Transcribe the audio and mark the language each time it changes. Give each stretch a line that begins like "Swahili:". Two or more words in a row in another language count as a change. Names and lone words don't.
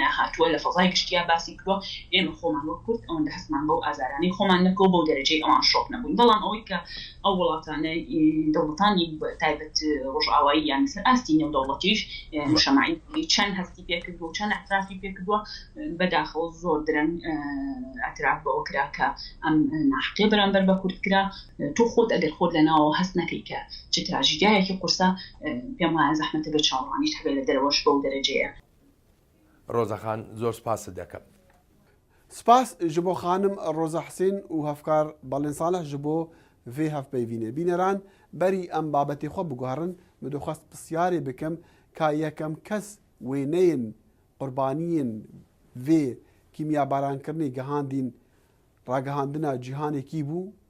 Central Kurdish: هاتووە لە فەزای گشتیا باسی کردووە ئێمە خۆمان وەک کورد ئەوەندە هەستمان بەو ئازارانی خۆمان نەکەوە بەو دەرەجەی ئەوان شۆک نەبووین بەڵام ئەوەی کە ئەو وڵاتانە دەوڵەتانی تایبەت ڕۆژئاوایی یان لەسەر ئاستی نێودەوڵەتیش مشەماعی چەند هەستی پێکردووە و چەند ئەترافی پێکردووە بەداخەوە زۆر درەنگ ئەتراف بەوە کرا کە ئەم ناحقیە بەرامبەر بە کورد کرا تۆ خۆت ئەگەر خۆت لەناوە هەست نەکەی کە چ تراژیدیایەکی قورسە پێم وایە زەحمەتە بە چاوەڕوانیت هەبێت لە دەرەوەش بەو دەرەجەیە ڕۆزەخان زۆر سپاست دەکەم
Kurdish: سپاس ji bo xanim Roza Hesên û hevkar Balên Saleh ji bo vê hevpeyvînê bîneran berî em babetê xwe biguherin min dixwast pisyarê bikim ka yekem kes wêneyên qurbaniyên vê kîmyabarankirinê gihandîn ragihandina cîhanekî bû